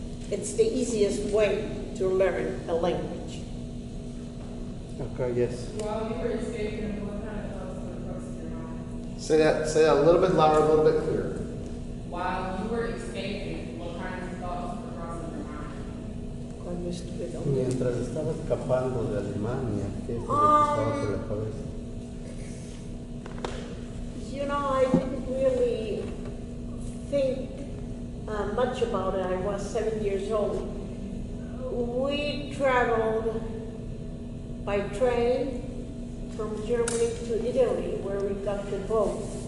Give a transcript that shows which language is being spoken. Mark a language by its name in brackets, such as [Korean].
[English] It's the easiest way to learn a language. Okay, yes. While you were escaping, what kind of thoughts were crossing your mind? Say that a little bit louder, a little bit clearer. While you were escaping, what kind of thoughts were crossing your mind? [Spanish] Cuando estuve donde- Mientras estaba escapando de Alemania, ¿qué fue lo que estaba por la cabeza? [English] You know, I didn't really think much about it. I was 7 years old. We traveled by train from Germany to Italy, where we got the boat.